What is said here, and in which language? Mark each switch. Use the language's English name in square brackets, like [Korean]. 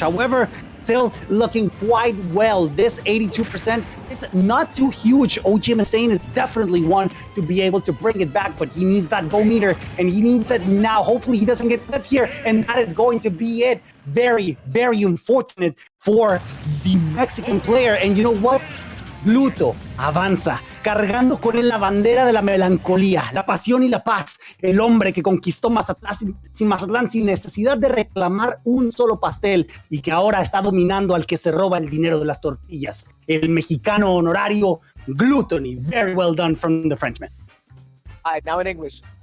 [English] However, still looking quite well. This 82% is not too huge. OG-Mustaine is definitely one to be able to bring it back, but he needs that go meter, and he needs it now. Hopefully he doesn't get clipped here, and that is going to be it. Very unfortunate for the Mexican player. And you know what? [Spanish] Gluto avanza, cargando con él la bandera de la melancolía, la pasión y la paz. El hombre que conquistó Mazatlán sin necesidad de reclamar un solo pastel y que ahora está dominando al que se roba el dinero de las tortillas. El mexicano honorario Glutonny. [English] Very well done from the Frenchman. All right, now in English.